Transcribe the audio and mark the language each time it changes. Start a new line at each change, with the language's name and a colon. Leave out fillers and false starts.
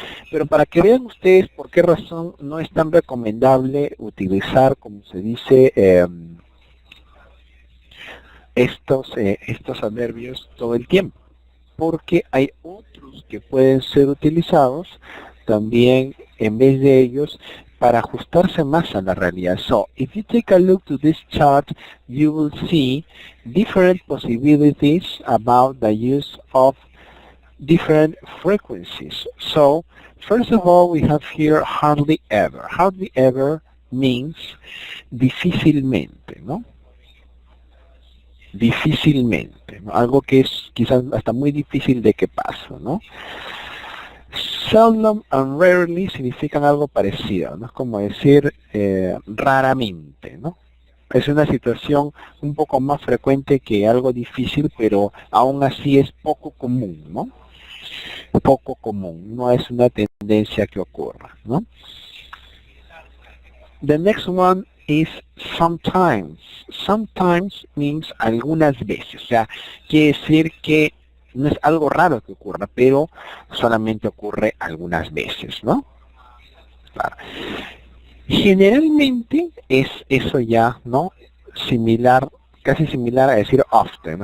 Spanish: Pero para que vean ustedes por qué razón no es tan recomendable utilizar, como se dice, estos adverbios todo el tiempo, porque hay otros que pueden ser utilizados también en vez de ellos para ajustarse más a la realidad.
English: So, if you take a look to this chart, you will see different possibilities about the use of different frequencies. So, first of all, we have here hardly ever. Hardly ever means
Spanish: difícilmente, ¿no? difícilmente, ¿no? Algo que es quizás hasta muy difícil de que pase, ¿no?
English: Seldom and rarely
Spanish: significan algo parecido, ¿no? Es como decir raramente, ¿no? Es una situación un poco más frecuente que algo difícil, pero aún así es poco común, ¿no? Poco común, no es una tendencia que ocurra, ¿no?
English: The next one is sometimes. Sometimes means
Spanish: algunas veces, o sea, quiere decir que no es algo raro que ocurra, pero solamente ocurre algunas veces, ¿no? Claro. Generalmente es eso ya, ¿no? Similar, casi similar a decir often.